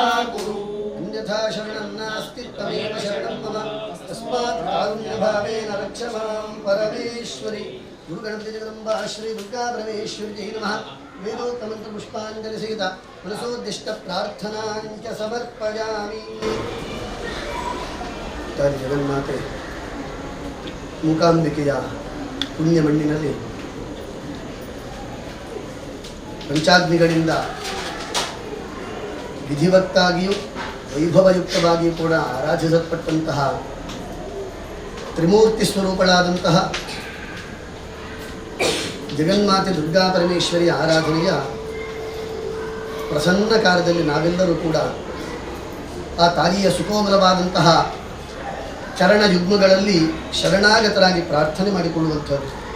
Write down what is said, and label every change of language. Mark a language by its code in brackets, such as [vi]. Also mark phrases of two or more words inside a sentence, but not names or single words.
[sa] कुरु अन्यथा शरणं नास्ति त्वमेव शरणं मम तस्मात् कारुण्यभावेन रक्ष मां परमेश्वरि गुरुगणपति जगदम्बा श्री दुर्गा परमेश्वरी नमः वेदोक्तमन्त्रपुष्पाञ्जलिसहित मनसोद्दिष्टप्रार्थनां च समर्पयामि [kn] ತಾಯಿ ಜಗನ್ಮಾತೆ ಮೂಕಾಂಬಿಕೆಯ ಪುಣ್ಯ ಮಣ್ಣಿನಲ್ಲಿ ಪಂಚಾಗ್ನಿಗಳಿಂದ ವಿಧಿವತ್ತಾಗಿಯೂ ವೈಭವಯುಕ್ತವಾಗಿಯೂ ಕೂಡ ಆರಾಧಿಸಲ್ಪಟ್ಟಂತಹ ತ್ರಿಮೂರ್ತಿ ಸ್ವರೂಪಳಾದಂತಹ ಜಗನ್ಮಾತೆ ದುರ್ಗಾ ಪರಮೇಶ್ವರಿಯ ಆರಾಧನೆಯ ಪ್ರಸನ್ನ ಕಾಲದಲ್ಲಿ ನಾವೆಲ್ಲರೂ ಕೂಡ ಆ ತಾಯಿಯ ಸುಕೋಮಲವಾದಂತಹ ಚರಣ ಯುಗ್ಮಗಳಲ್ಲಿ ಶರಣಾಗತರಾಗಿ ಪ್ರಾರ್ಥನೆ ಮಾಡಿಕೊಳ್ಳುವಂಥದ್ದು.